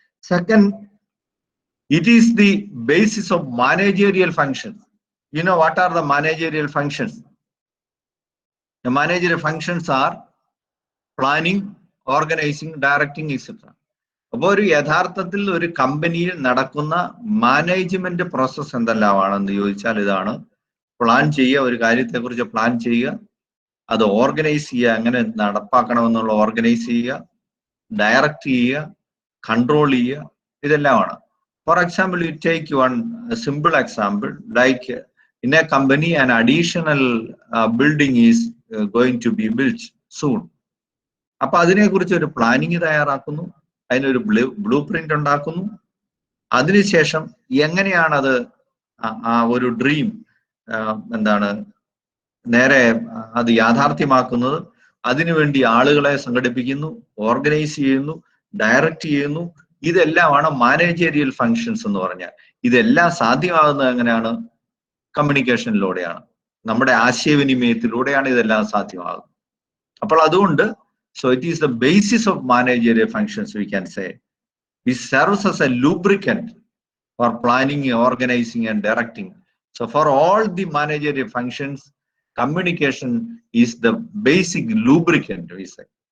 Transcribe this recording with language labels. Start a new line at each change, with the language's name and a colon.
English: Second, it is the basis of managerial functions. You know what are the managerial functions? The managerial functions are planning, organizing, directing, etc.
Malayalam: അപ്പോൾ ഒരു യഥാർത്ഥത്തിൽ ഒരു കമ്പനിയിൽ നടക്കുന്ന management process എന്തെല്ലാമാണെന്ന് ചോദിച്ചാൽ ഇതാണ്: plan ചെയ്യുക, ഒരു കാര്യത്തെക്കുറിച്ച് പ്ലാൻ ചെയ്യുക, അത് ഓർഗനൈസ് ചെയ്യുക, അങ്ങനെ നടപ്പാക്കണമെന്നുള്ള ഓർഗനൈസ് ചെയ്യുക, ഡയറക്റ്റ് ചെയ്യുക, കൺട്രോൾ ചെയ്യുക, ഇതെല്ലാമാണ്.
English: For example, you take one simple example, like in a company an additional building is going to be built soon.
Malayalam: അപ്പൊ അതിനെക്കുറിച്ച് ഒരു പ്ലാനിങ് തയ്യാറാക്കുന്നു, അതിനൊരു ബ്ലൂ പ്രിന്റ് ഉണ്ടാക്കുന്നു. അതിനുശേഷം എങ്ങനെയാണത് ആ ഒരു ഡ്രീം നേരെ അത് യാഥാർത്ഥ്യമാക്കുന്നത്, അതിനുവേണ്ടി ആളുകളെ സംഘടിപ്പിക്കുന്നു, ഓർഗനൈസ് ചെയ്യുന്നു, ഡയറക്റ്റ് ചെയ്യുന്നു. ഇതെല്ലാമാണ് മാനേജറിയൽ ഫങ്ഷൻസ് എന്ന് പറഞ്ഞാൽ. ഇതെല്ലാം സാധ്യമാകുന്നത് എങ്ങനെയാണ്? കമ്മ്യൂണിക്കേഷനിലൂടെയാണ്, നമ്മുടെ ആശയവിനിമയത്തിലൂടെയാണ് ഇതെല്ലാം സാധ്യമാകുന്നത്. അപ്പോൾ അതുകൊണ്ട്
English: So it is the basis of managerial functions, we can say. It serves as a lubricant for planning, organizing, and directing. So for all the managerial functions, communication is the basic lubricant, we say.